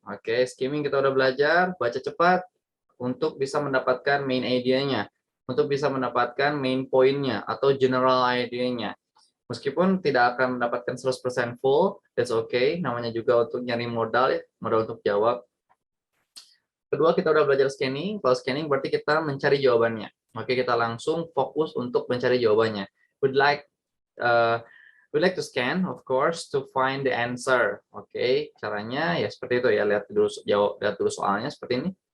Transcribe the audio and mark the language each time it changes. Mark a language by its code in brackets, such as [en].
[id] Oke, skimming kita udah belajar, baca cepat untuk bisa mendapatkan main idea-nya, untuk bisa mendapatkan main point-nya atau general idea-nya. Meskipun tidak akan mendapatkan 100% full, [en] that's okay. [id] Namanya juga untuk nyari modal ya, modal untuk jawab. Kedua, kita udah belajar scanning. Kalau scanning berarti kita mencari jawabannya. Oke, kita langsung fokus untuk mencari jawabannya. [en] Would like to scan, of course, to find the answer. [id] Oke, caranya ya seperti itu ya. Lihat dulu soalnya seperti ini.